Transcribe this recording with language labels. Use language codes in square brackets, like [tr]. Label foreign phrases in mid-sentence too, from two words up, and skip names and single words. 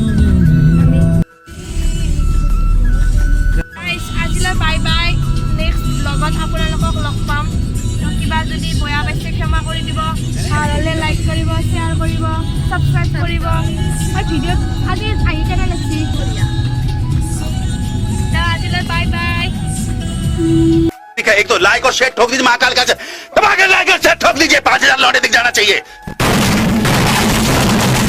[as] আজিলৈ [en] bye bye [as] নেক্সট ব্লগত আপোনালোকক লগ পাম কিবা যদি বেয়া পাইছে ক্ষমা কৰি দিব ভাল হ'লে লাইক কৰিব শ্বেয়াৰ কৰিব ছাবস্ক্ৰাইব কৰিব আৰু ভিডিঅ'ত আজি আহি কেনে লাগছি [hi] एक तो लाइक और शेयर ठोक दीजिए, महाकाल का दबा के लाइक और शेयर ठोक दीजिए, 5000 लौटे दिख जाना चाहिए।